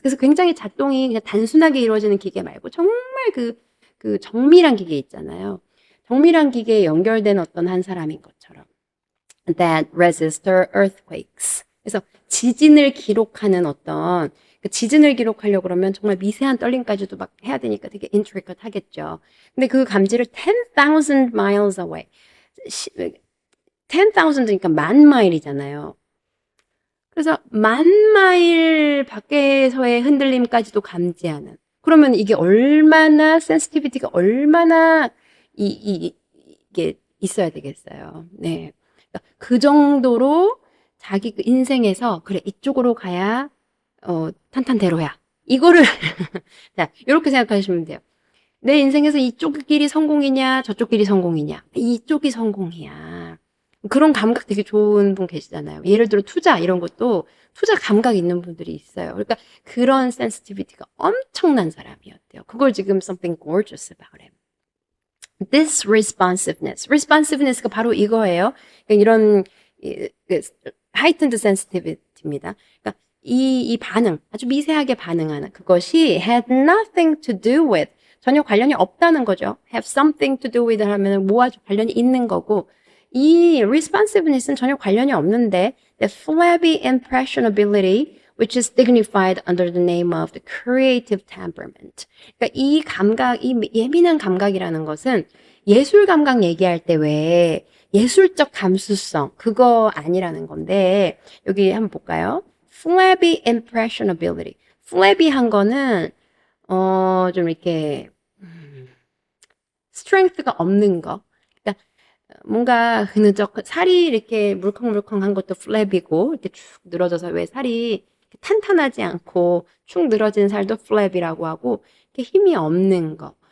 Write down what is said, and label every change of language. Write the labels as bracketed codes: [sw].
[ko] 그래서 굉장히 작동이 그냥 단순하게 이루어지는 기계 말고 정말 그 정밀한 기계 있잖아요. 정밀한 기계에 연결된 어떤 한 사람인 것처럼. [en] that register earthquakes. [ko] 그래서 지진을 기록하는 지진을 기록하려고 그러면 정말 미세한 떨림까지도 막 해야 되니까 되게 intricate 하겠죠. 근데 그 감지를 [en] 10,000 miles away. [ko] 10,000이니까 10,000마일이잖아요. 그래서 10,000마일 밖에서의 흔들림까지도 감지하는. 그러면 이게 얼마나 sensitivity가 얼마나 이게 있어야 되겠어요. 네. 그러니까 그 정도로 자기 인생에서 그래 이쪽으로 가야 탄탄대로야. 이거를 자 이렇게 생각하시면 돼요. 내 인생에서 이쪽 길이 성공이냐 저쪽 길이 성공이냐 이쪽이 성공이야. 그런 감각 되게 좋은 분 계시잖아요. 예를 들어 투자 이런 것도 투자 감각 있는 분들이 있어요. 그러니까 그런 sensitivity가 엄청난 사람이었대요. 그걸 지금 [en] something gorgeous about him. This responsiveness [ko] 가 바로 이거예요. 그러니까 이런 heightened sensitivity입니다. 그러니까 이 반응, 아주 미세하게 반응하는 그것이 [en] had nothing to do with [ko] 전혀 관련이 없다는 거죠. [en] have something to do with [ko] 하면 뭐와 관련이 있는 거고 이 responsiveness는 전혀 관련이 없는데 [en] the flabby impressionability which is dignified under the name of the creative temperament. [ko] 그러니까 이 감각, 이 예민한 감각이라는 것은 예술 감각 얘기할 때 왜 예술적 감수성 그거 아니라는 건데 여기 한번 볼까요? [en] flabby impressionability. [ko] flabby한 거는 좀 이렇게 strength가 없는 거. 그러니까 뭔가 그느적 살이 이렇게 물컹물컹한 것도 flab이고 이렇게 축 늘어져서 왜 살이 탄탄하지 않고 축 늘어진 살도 flab이라고 하고 이렇게 힘이 없는 거.